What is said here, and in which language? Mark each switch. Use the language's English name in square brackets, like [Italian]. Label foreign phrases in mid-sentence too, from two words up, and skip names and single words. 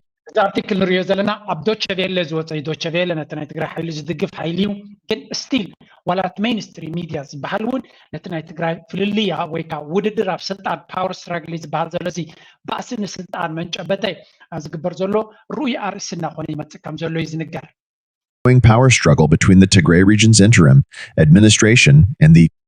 [Tigrinya] እዚ ኣርቲክል ንሪኦ ዘለና ኣብ ዶቸ ቬለ ዝወፀ እዩ። ዶቸ ቬለ ነቲ ናይ ትግራይ ሓይሊ ዝድግፍ ሓይሊ እዩ። ግን ስቲል ዋላ እቲ [English] mainstream media [Tigrinya] ዝበሃል እውን ነቲ ናይ ትግራይ ፍልልያ ወይ ከዓ ውድድር ኣብ ስልጣን [English] power struggle [Tigrinya] ዝበሃል ዘሎ እዚ ባእሲ ንስልጣን መንጨበተ ዝግበር ዘሎ ርኡይ ኣርእሲ እናኾነ ይመፅእ ከም ዘሎ እዩ ዝንገር። [English] Power struggle between the Tigray region's interim administration and the